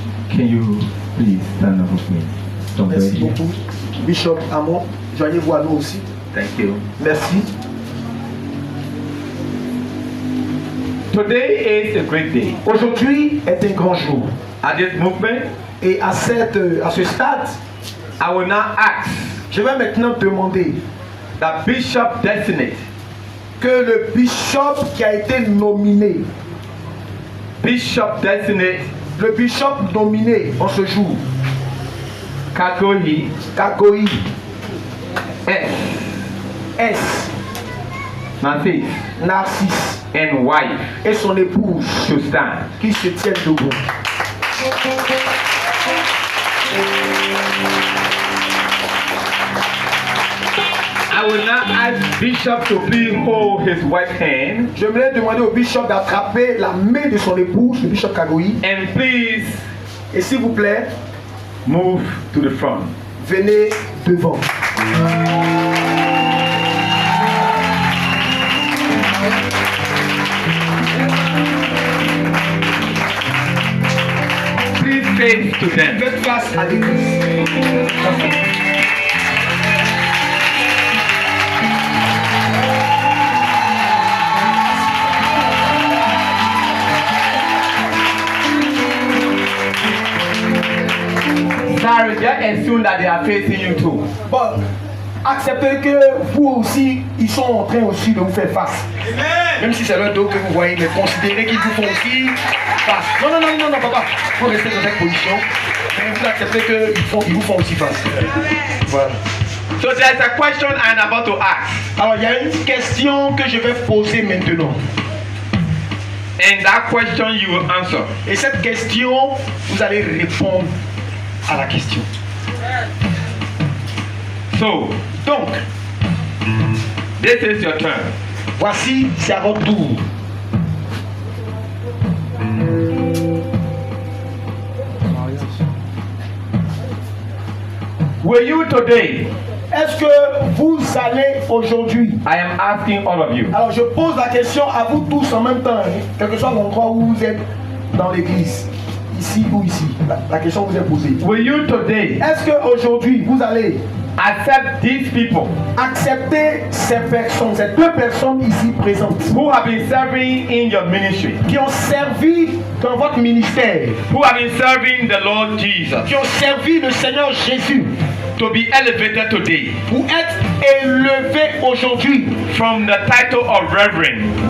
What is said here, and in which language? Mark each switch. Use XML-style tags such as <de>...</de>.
<en>Can you please stand up with me? Somewhere</en> <fr>Merci</fr> <en>here.</en> <fr>beaucoup. Bishop Amon, joignez-vous à nous aussi.</fr> <en>Thank you.</en> <fr>Merci.</fr> <en>Today is a great day.</en> <fr>Aujourd'hui est un grand jour.</fr> <en>At this movement,</en> <fr>Et à ce stade,</fr> <en>I will now ask</en> <fr>je vais maintenant demander</fr> <en>that Bishop Designate,</en> <fr>que le bishop qui a été nominé,</fr> <en>Bishop Designate</en> <fr>le bishop nominé en ce jour,</fr> <en>Kakohi</en> <fr>Kagoï</fr> <en>S.</en> <fr>S,</fr> <en>Narcisse</en> <fr>Narcisse</fr> <en>and wife</en> <fr>et son épouse</fr> <en>to stand.</en> <fr>qui se tiennent debout.</fr> <en>I will now ask Bishop to please hold his right hand</en> <fr>Je voulais demander au bishop d'attraper la main de son épouse, le bishop Kagoï,</fr> <en>and please</en> <fr>et s'il vous plaît,</fr> <en>move to the front.</en> <fr>venez devant.</fr> <en>Please face to them.</en> <fr>Faites face à l'église.</fr> <en>Sorry, just assume that they are facing you too.</en> <fr>Bon, acceptez que vous aussi, ils sont en train aussi de vous faire face. Même si c'est leur dos que vous voyez, mais considérez qu'ils vous font aussi face. Non, non, non, non, non, papa. Vous restez dans cette position. Mais vous acceptez qu'ils vous font aussi face. Voilà.</fr> <en>So there's a question I'm about to ask.</en> <fr>Alors, il y a une question que je vais poser maintenant.</fr> <en>And that question you will answer.</en> <fr>Et cette question, vous allez répondre à la question.</fr> <en>So,</en> <fr>Donc,</fr> <en>this is your turn.</en> <fr>voici, c'est à votre tour.</fr> <en>Will you today?</en> <fr>Est-ce que vous allez aujourd'hui?</fr> <en>I am asking all of you.</en> <fr>Alors je pose la question à vous tous en même temps, hein, quel que soit l'endroit où vous êtes dans l'église, ici ou ici. La question vous est posée.</fr> <en>Will you today</en> <fr>Est-ce qu'aujourd'hui vous allez</fr> <en>accept these people</en> <fr>accepter ces personnes, ces deux personnes ici présentes,</fr> <en>who have been serving in your ministry,</en> <fr>qui ont servi dans votre ministère,</fr> <en>who have been serving the Lord Jesus,</en> <fr>qui ont servi le Seigneur Jésus,</fr> <en>to be elevated today</en> <fr>pour être élevé aujourd'hui</fr> <en>from the title of reverend</en>